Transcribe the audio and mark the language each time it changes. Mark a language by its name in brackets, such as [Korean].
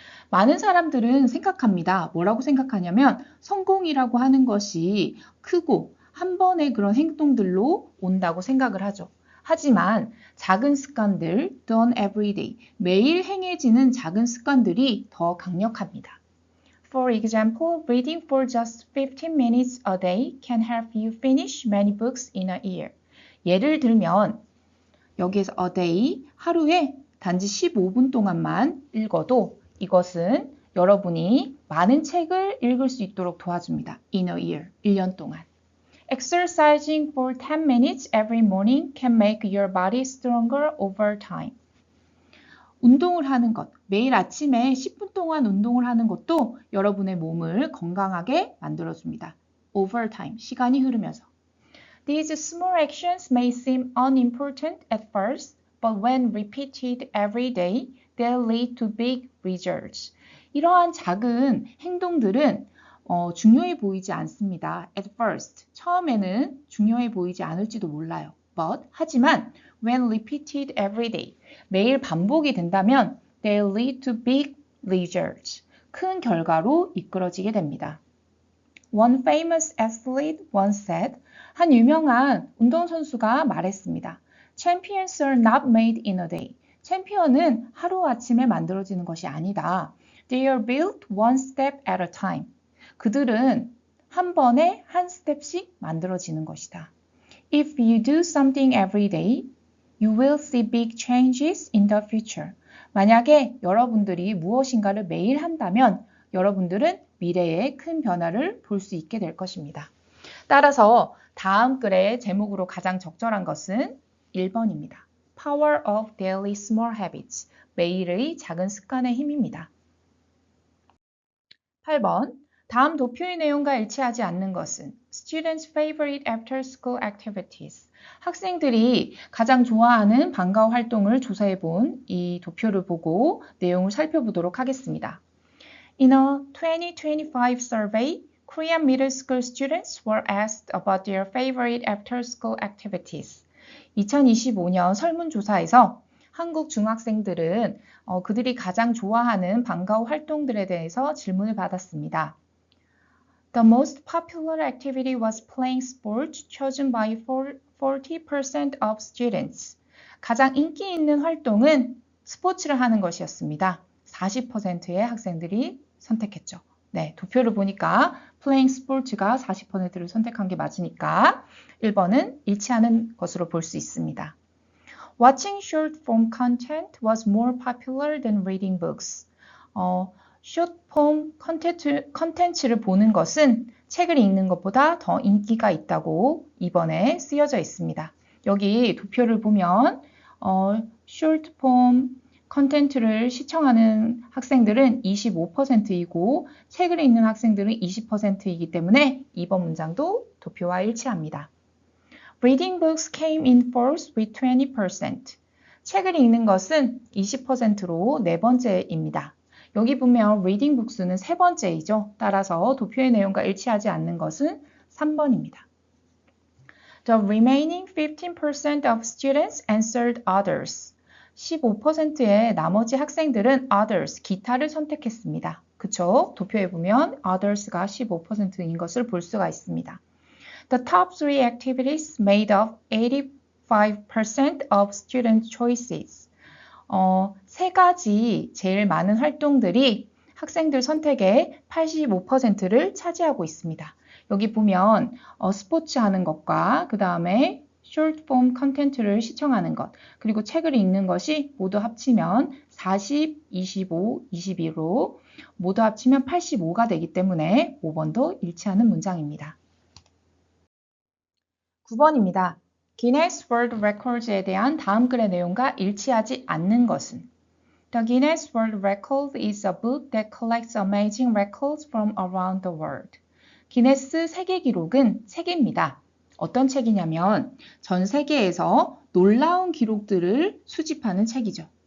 [Korean] 많은 사람들은 생각합니다. 뭐라고 생각하냐면 성공이라고 하는 것이 크고 한 번의 그런 행동들로 온다고 생각을 하죠. 하지만 작은 습관들, [English] done every day, [Korean] 매일 행해지는 작은 습관들이 더 강력합니다. [English] For example, reading for just 15 minutes a day can help you finish many books in a year. [Korean] 예를 들면 여기에서 [English] a day, [Korean] 하루에 단지 15분 동안만 읽어도 이것은 여러분이 많은 책을 읽을 수 있도록 도와줍니다. [English] In a year, [Korean] 1년 동안. [English] Exercising for 10 minutes every morning can make your body stronger over time. [Korean] 운동을 하는 것, 매일 아침에 10분 동안 운동을 하는 것도 여러분의 몸을 건강하게 만들어줍니다. [English] Over time, [Korean] 시간이 흐르면서. [English] These small actions may seem unimportant at first, but when repeated every day, they'll lead to big results. [Korean] 이러한 작은 행동들은 중요해 보이지 않습니다. [English] At first, [Korean] 처음에는 중요해 보이지 않을지도 몰라요. [English] But, [Korean] 하지만 [English] when repeated every day, [Korean] 매일 반복이 된다면 [English] they'll lead to big results. [Korean] 큰 결과로 이끌어지게 됩니다. [English] One famous athlete once said, [Korean] 한 유명한 운동선수가 말했습니다. [English] Champions are not made in a day. [Korean] 챔피언은 하루아침에 만들어지는 것이 아니다. [English] They are built one step at a time. [Korean] 그들은 한 번에 한 스텝씩 만들어지는 것이다. [English] If you do something every day, you will see big changes in the future. [Korean] 만약에 여러분들이 무엇인가를 매일 한다면 여러분들은 미래에 큰 변화를 볼 수 있게 될 것입니다. 따라서 다음 글의 제목으로 가장 적절한 것은 1번입니다. [English] Power of Daily Small Habits. [Korean] 매일의 작은 습관의 힘입니다. 8번. 다음 도표의 내용과 일치하지 않는 것은 [English] Students' favorite after-school activities. [Korean] 학생들이 가장 좋아하는 방과 후 활동을 조사해 본 이 도표를 보고 내용을 살펴보도록 하겠습니다. [English] In a 2025 survey, Korean middle school students were asked about their favorite after-school activities. [Korean] 2025년 설문조사에서 한국 중학생들은 그들이 가장 좋아하는 방과 후 활동들에 대해서 질문을 받았습니다. [English] The most popular activity was playing sports, chosen by 40% of students. [Korean] 가장 인기 있는 활동은 스포츠를 하는 것이었습니다. 40%의 학생들이 선택했죠. 네, 도표를 보니까 [English] playing sports [Korean] 가 40%를 선택한 게 맞으니까 1번은 일치하는 것으로 볼 수 있습니다. [English] Watching short form content was more popular than reading books. [Korean] short form 컨텐츠를 보는 것은 책을 읽는 것보다 더 인기가 있다고 2번에 쓰여져 있습니다. 여기 도표를 보면 short form 컨텐츠를 시청하는 학생들은 25%이고 책을 읽는 학생들은 20%이기 때문에 2번 문장도 도표와 일치합니다. [English] Reading books came in fourth with 20%. [Korean] 책을 읽는 것은 20%로 네 번째입니다. 여기 보면 [English] reading books [Korean] 는 세 번째이죠. 따라서 도표의 내용과 일치하지 않는 것은 3번입니다. [English] The remaining 15% of students answered others. [Korean] 15%의 나머지 학생들은 others, 기타를 선택했습니다. 그쵸? 도표에 보면 others가 15%인 것을 볼 수가 있습니다. [English] The top three activities made up 85% of student choices. [Korean] 세 가지 제일 많은 활동들이 학생들 선택의 85%를 차지하고 있습니다. 여기 보면 스포츠 하는 것과 그 다음에 short form 컨텐츠를 시청하는 것, 그리고 책을 읽는 것이 모두 합치면 40, 25, 21로 모두 합치면 85가 되기 때문에 5번도 일치하는 문장입니다. 9번입니다. 기네스 월드 레코드에 대한 다음 글의 내용과 일치하지 않는 것은 [English] The Guinness World Record is a book that collects amazing records from around the world. [Korean] 기네스 세계 기록은 책입니다. 어떤 책이냐면 전 세계에서 놀라운 기록들을 수집하는 책이죠.